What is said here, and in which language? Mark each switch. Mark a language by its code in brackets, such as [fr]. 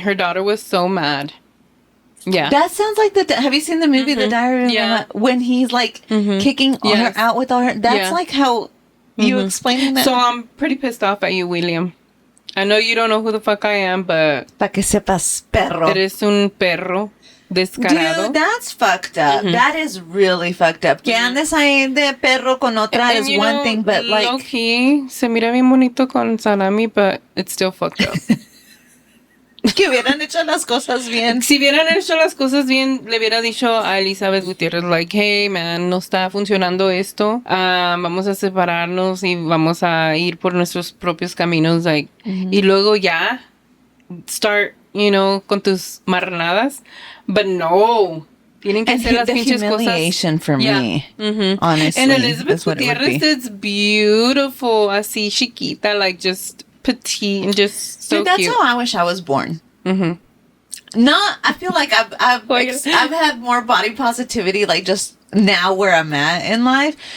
[en] Her daughter was so mad. Yeah. That sounds like have you seen the movie The Diary of a Mad, when he's like kicking her out with all her, that's like how you explaining that. So I'm pretty pissed off at you, William. I know you don't know who the fuck I am, but [es] Pa' que sepas, perro. Eres un perro descarado. [en] Dude, that's fucked up. That is really fucked up. [es] Que andes ahí de perro con otra [en] is one thing, but like... Low-key, [es] se mira bien bonito con Salami, [en] but it's still fucked up. [es] Que hubieran hecho las cosas bien. Si hubieran hecho las cosas bien, le hubiera dicho a Elizabeth Gutiérrez, [en] like, hey, man, [es] no está funcionando esto. Vamos a separarnos y vamos a ir por nuestros propios caminos, like, y luego ya [en] start, you know, [es] con tus marranadas. [en] But no. [es] Tienen que hacer las pinches cosas. [en] Humiliation for me, honestly. And Elizabeth Gutiérrez is beautiful, [es] así chiquita, [en] like, just petite and just so dude, that's cute. how I wish I was born. Not, I feel like I've had more body positivity, like just now where I'm at in life.